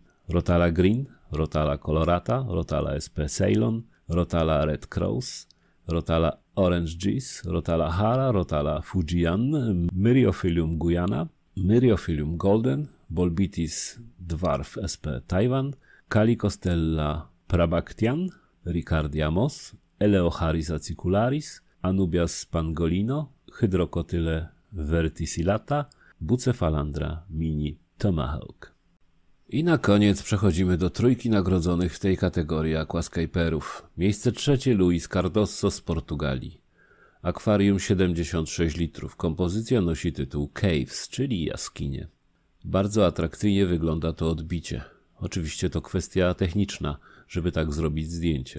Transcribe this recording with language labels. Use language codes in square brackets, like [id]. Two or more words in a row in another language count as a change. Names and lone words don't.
[pl] Rotala Green, Rotala Colorata, Rotala SP Ceylon, Rotala Red Cross, Rotala Orange Juice, Rotala Hara, Rotala Fujian, Myriophyllum Guyana, Myriophyllum Golden, Bolbitis Dwarf SP Taiwan, Calicostella Prabactian, Ricardia Moss, Eleocharis acicularis, Anubias pangolino, Hydrocotyle verticillata, Bucephalandra mini Tomahawk. I na koniec przechodzimy do trójki nagrodzonych w tej kategorii aquascaperów. Miejsce trzecie Luis Cardoso z Portugalii. Akwarium 76 litrów. Kompozycja nosi tytuł Caves, czyli jaskinie. Bardzo atrakcyjnie wygląda to odbicie. Oczywiście to kwestia techniczna, żeby tak zrobić zdjęcie.